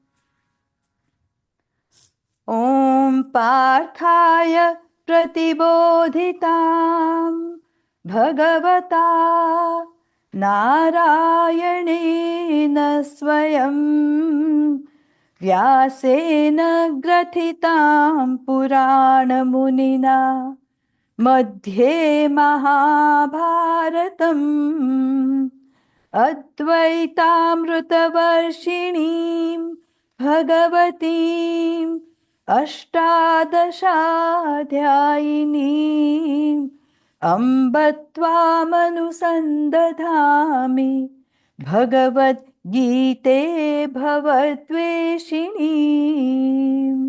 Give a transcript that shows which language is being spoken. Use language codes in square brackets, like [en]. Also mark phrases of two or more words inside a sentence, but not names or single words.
[sa] ओम पार्थाय प्रतिबोधिताम भगवता नारायणेन स्वयं व्यासेन ग्रथिताम पुराणमुनिना मध्ये महाभारतम् अद्वैतामृतवर्षिणीं भगवतीम् अष्टादशाध्यायिनीम् अम्ब त्वामनुसन्दधामि भगवद्गीते भवद्वेषिणीम्।